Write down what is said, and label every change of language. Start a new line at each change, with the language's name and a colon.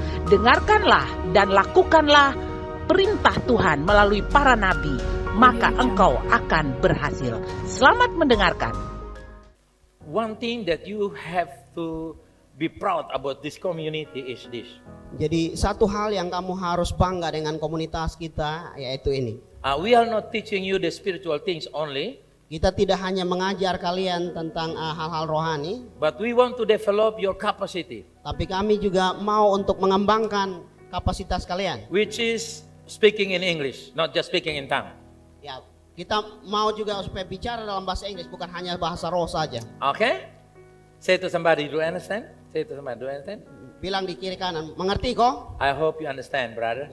Indonesian: Dengarkanlah dan lakukanlah perintah Tuhan melalui para nabi, maka engkau akan berhasil. Selamat mendengarkan.
English: One thing that you have to be proud about this community is this.
Indonesian: Jadi satu hal yang kamu harus bangga dengan komunitas kita yaitu ini.
English: We are not teaching you the spiritual things only,
Indonesian: Kita tidak hanya mengajar kalian tentang hal-hal rohani,
English: but we want to develop your capacity,
Indonesian: tapi kami juga mau untuk mengembangkan kapasitas kalian.
English: which is speaking in English, not just speaking in tongue.
Indonesian: Ya, kita mau juga supaya bicara dalam bahasa Inggris, bukan hanya bahasa roh saja.
English: Okay? Say to somebody, do you understand? Say to somebody, do you understand?
Indonesian: Bilang di kiri kanan, mengerti kok?
English: I hope you understand, brother.